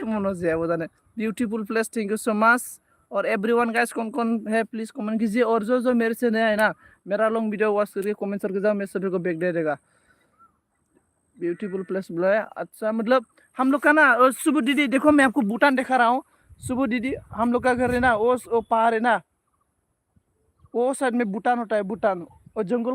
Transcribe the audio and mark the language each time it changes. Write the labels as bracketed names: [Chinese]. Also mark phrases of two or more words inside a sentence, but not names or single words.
[Bodo] मन'जायाबो जानो [English] beautiful place thank you so much [Hindi] और [English] everyone guys [Hindi] कौन है प्लीज कमेंट कीजिए और जो मेरे से नया है ना मेरा [English] long video watch [Hindi] करके कमेंट करके जाओ मैं सभी को बैक दे देगा [English] beautiful place [Hindi] बोला है अच्छा मतलब हम लोग का ना सुबह दीदी देखो मैं आपको भूटान दिखा रहा हूँ सुबह दीदी हम लोग का घर है ना वो पहाड़ है ना वो साइड में भूटान होता है भूटान और जंगल